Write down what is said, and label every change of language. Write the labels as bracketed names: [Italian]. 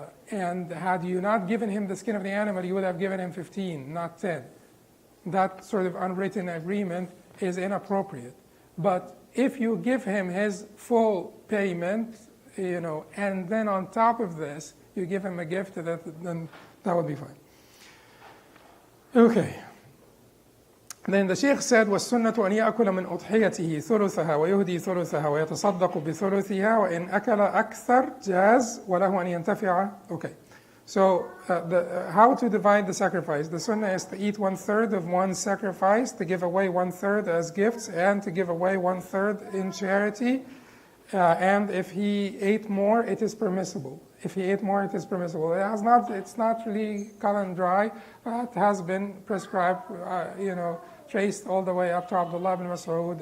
[English] And had you not given him the skin of the animal, you would have given him 15, not 10. That sort of unwritten agreement is inappropriate. But if you give him his full payment, and then on top of this, you give him a gift, then that would be fine. Okay. Then the Sheikh said, [Arabic] وَالسُنَّةُ أَنْ يَأْكُلَ مِنْ أُضْحِيَتِهِ ثُلُثَهَا وَيُهْدِي ثُلُثَهَا وَيَتَصَدَّقُ بِثُلُثِهَا وَإِنْ أَكَلَ أَكْثَرْ جَازْ وَلَهُ أَنْ يَنْتَفِعَ. [English] Okay. So how to divide the sacrifice? The sunnah is to eat 1/3 of one's sacrifice, to give away 1/3 as gifts, and to give away 1/3 in charity. And if he ate more, it is permissible. If he ate more, it is permissible. It's not really cut and dry, but it has been prescribed, traced all the way up to Abdullah ibn Mas'ud.